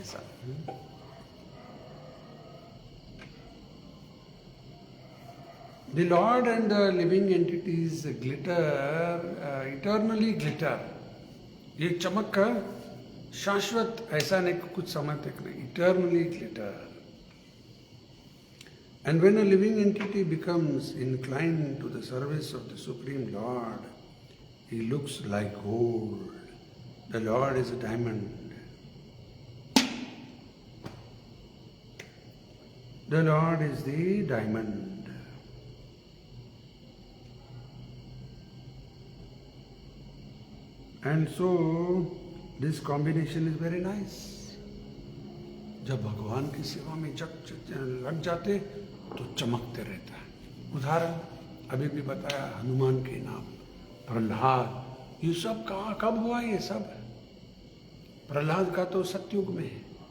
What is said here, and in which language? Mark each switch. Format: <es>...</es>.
<en>ऐसा The Lord and the living entities glitter, eternally glitter.</en> <hi>ये चमक का शाश्वत, ऐसा नहीं कुछ समय तक नहीं,</hi> <en>eternally glitter. And when a living entity becomes inclined to the service of the Supreme Lord, he looks like gold. The Lord is a diamond. The Lord is the diamond. And so this combination is very nice.</en> <hi>जब भगवान की सेवा में जब लग जाते तो चमकते रहता है। उदाहरण अभी भी बताया, हनुमान के नाम, प्रहलाद, ये सब कहाँ कब हुआ? ये सब प्रहलाद का तो सतयुग में है।</hi>